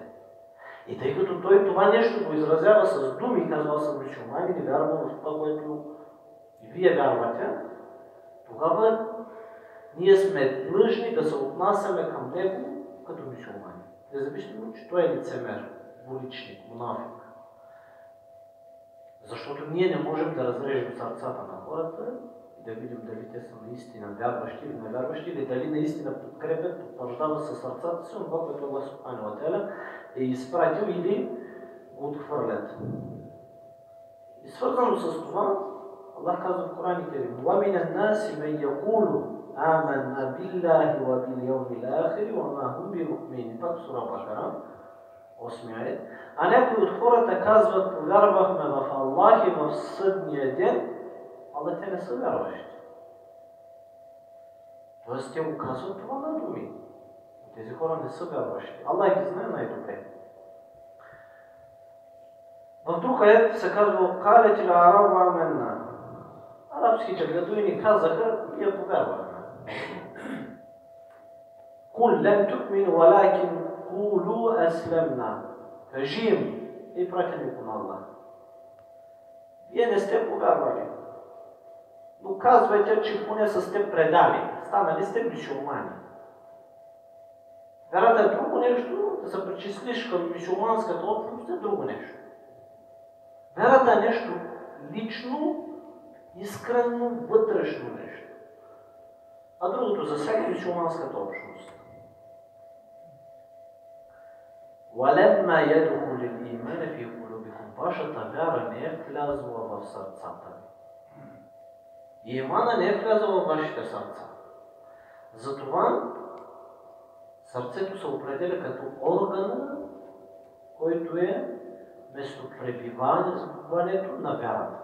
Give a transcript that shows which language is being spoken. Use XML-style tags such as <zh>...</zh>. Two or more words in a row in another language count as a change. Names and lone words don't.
<bg>И тъй като той това нещо го изразява с думи, казва съм мюсюлманин и вярва в това, което и вие вярвате, тогава ние сме длъжни да се отнасяме към него като мюсюлмани. Независимо, че той е лицемер, двуличник, мунафик. Защото ние не можем да разрежем сърцата на хората и да видим дали те са наистина вярващи или невярващи, или дали наистина подкрепят, потвърждават със сърцата си това, което Аллах</bg> <ar>سبحانه وتعالى</ar> <bg>е изпратил, или го отхвърлят. И свързано с това, Аллах казва в Коран Керим:</bg> <ar>وَمِنَ النَّاسِ مَن يَقُولُ آمَنَّا بِاللَّهِ وَبِالْيَوْمِ الْآخِرِ وَمَا هُمْ بِمُؤْمِنِينَ.</ar> <bg>Пак сура Бакара, 8 аят. А някои от хората казват: повярвахме в Аллах и в съдния ден, ала те не са вярващи. Тоест те го казват това на думи. Тези хора не са вярващи. Аллах ги знае най-добре. В друг аят се казва:</bg> <ar>قَالَتِ الْأَعْرَابُ آمَنَّا.</ar> <bg>Арабските бедуини казаха: ние повярвахме.</bg> <ar>قُلْ لَمْ تُؤْمِنُوا وَلَكِنْ قُولُوا أَسْلَمْنَا.</ar> <bg>Кажи им, и пратенико на Аллах: вие не сте повярвали, но казвайте, че поне са сте предали, станали сте мюсюлмани. Вярата е друго нещо, да се причислиш към мюсюлманската общност е друго нещо. Вярата е нещо лично, искрено, вътрешно нещо. А другото засяга мюсюлманската общност.</bg> <ar>وَلَمَّا يَدْخُلِ الْإِيمَانَ فِي قُلُوبِكُمْ.</ar> <bg>Вашата вяра не е влязла в сърцата ви. Имана не е влязла в вашите сърца. Затова сърцето се определя като органа, който е местопребиването на вярата.</bg>